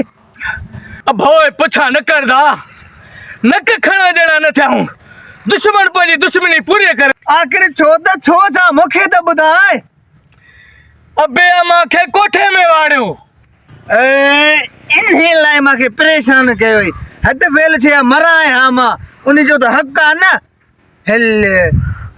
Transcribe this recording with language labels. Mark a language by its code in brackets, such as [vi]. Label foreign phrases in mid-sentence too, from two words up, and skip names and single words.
[sd] अभोए पुछा न करदा नक खणा जड़ा न थियाऊं दुश्मन पंहिंजी दुश्मनी पूरी कर आखिर छो छा मूंखे त ॿुधाए अबे मूंखे कोठे में वाड़ियो इन्ही लाइ मूंखे परेशान कयो हट फेल छे मराए हा मां उन जो त हक़ आहे न हल